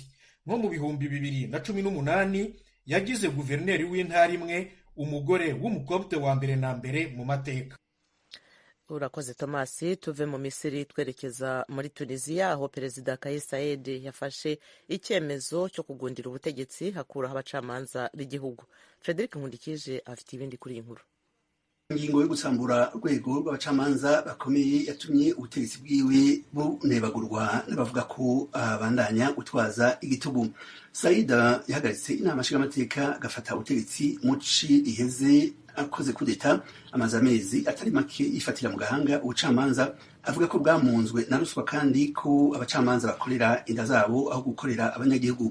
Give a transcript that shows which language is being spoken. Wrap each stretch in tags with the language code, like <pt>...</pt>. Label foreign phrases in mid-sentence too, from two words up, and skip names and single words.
<rw>Nko mu 2018 yagize guverineri w'intara imwe umugore w'umukopte wa mbere na mbere mu mateka. Urakoze Thomas. Tuve mu Misiri twerekeza muri Tunisia, aho Perezida Kais Saied yafashe icyemezo cyo kugundira ubutegetsi hakuraho abacamanza b'igihugu. Frederic Nkundikije afite ibindi kuri iyi nkuru.</rw> <rn>Ingingo yo gusambura urwego rw'abacamanza bakomeye yatumye ubutegetsi bwiwe bunebagurwa n'abavuga ko abandanya gutwaza igitugu. Saida yahagaritse inama nshingamateka agafata ubutegetsi mu ci iheze akoze kudeta amaze amezi atari make yifatira mu gahanga ubucamanza avuga ko bwamunzwe na ruswa kandi ko abacamanza bakorera inda zabo aho gukorera abanyagihugu.</rn>